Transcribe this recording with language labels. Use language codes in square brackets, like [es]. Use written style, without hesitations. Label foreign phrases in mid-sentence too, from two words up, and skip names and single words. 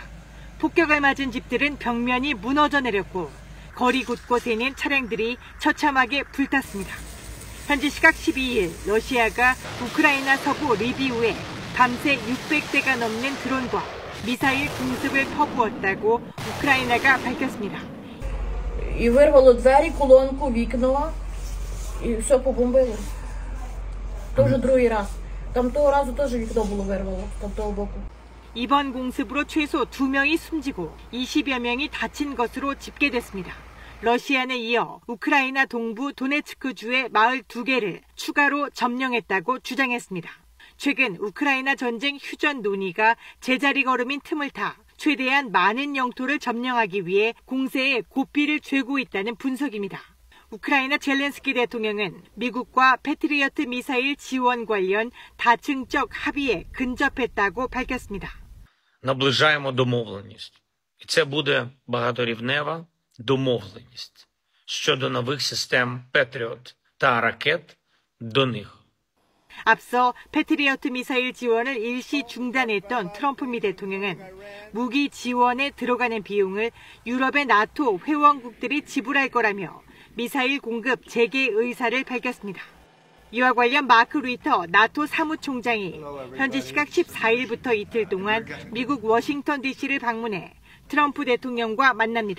[ko] 폭격을 맞은 집들은 벽면이 무너져 내렸고 거리 곳곳에 있는 차량들이 처참하게 불탔습니다. 현지 시각 12일 러시아가 우크라이나 서부 리비우에 밤새 600대가 넘는 드론과 미사일 공습을 퍼부었다고 우크라이나가 밝혔습니다. [uk] І вирвало двері, колонку, вікна, і все побомбило. То вже другий раз. Там того разу теж вікно було вирвало, там того боку. [ko] 이번 공습으로 최소 2명이 숨지고 20여 명이 다친 것으로 집계됐습니다. 러시아는 이어 우크라이나 동부 도네츠크주의 마을 2개를 추가로 점령했다고 주장했습니다. 최근 우크라이나 전쟁 휴전 논의가 제자리 걸음인 틈을 타 최대한 많은 영토를 점령하기 위해 공세에 고삐를 죄고 있다는 분석입니다. 우크라이나 젤렌스키 대통령은 미국과 패트리어트 미사일 지원 관련 다층적 합의에 근접했다고 밝혔습니다. [uk] Наближаємо домовленість. І це буде багаторівнева домовленість щодо нових систем Петріот та ракет до них. [ko] 앞서 패트리어트 미사일 지원을 일시 중단했던 트럼프 미 대통령은 무기 지원에 들어가는 비용을 유럽의 나토 회원국들이 지불할 거라며 미사일 공급 재개 의사를 밝혔습니다. 이와 관련 마크 루이터 나토 사무총장이 현지 시각 14일부터 이틀 동안 미국 워싱턴 DC를 방문해 트럼프 대통령과 만납니다.